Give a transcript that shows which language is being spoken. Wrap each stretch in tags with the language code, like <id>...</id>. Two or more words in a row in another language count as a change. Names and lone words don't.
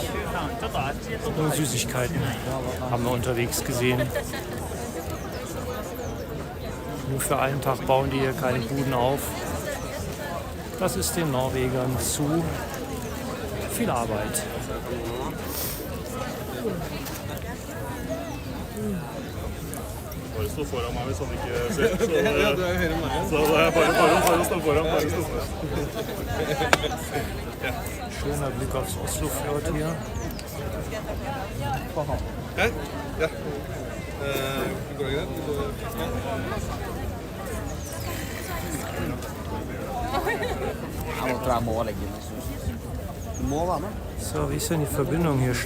<de>Nur Süßigkeiten haben wir unterwegs gesehen. Nur für einen Tag bauen die hier keine Buden auf. Das ist den Norwegern zu viel Arbeit.</de> <no>Bare stå foran meg hvis han ikke ser. Så det er bare stå foran.</no> <de>Schöner Blick aufs Oslofjord hier. So, wie ist denn die Verbindung hier?</de>